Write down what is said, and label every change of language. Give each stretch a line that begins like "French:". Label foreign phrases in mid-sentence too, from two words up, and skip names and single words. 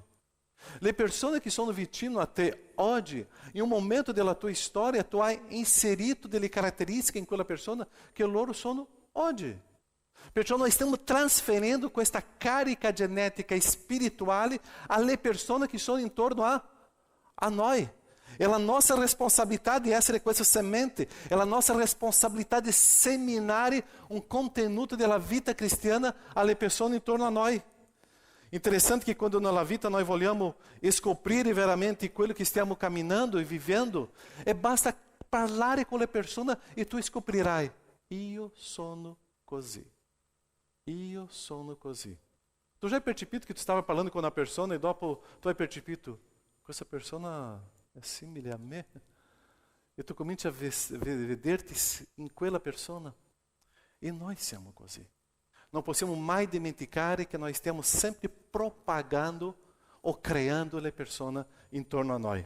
Italian: Le persone che sono vicino a te oggi, in un momento della tua storia, tu hai inserito delle caratteristiche in quella persona che loro sono oggi. Perciò noi stiamo trasferendo questa carica genetica spirituale alle persone che sono intorno a noi.
Portuguese: É a nossa responsabilidade de
Italian: essere questa semente,
Portuguese: é a nossa responsabilidade de seminare um contenuto da vida
Italian: cristiana alle persone intorno a noi. Interessante que quando nella vita noi vogliamo scoprire veramente quello che stiamo camminando e vivendo, basta parlare con le persone e tu scoprirai, io sono così. Io sono così. Tu já hai percepito que tu stava parlando
Portuguese: com uma pessoa
Italian: e dopo tu hai percepito, questa persona é simile a me? E tu cominci a vederti in quella persona. E nós siamo così. Non possiamo mai dimenticare che noi stiamo sempre propagando o creando le persone intorno a noi.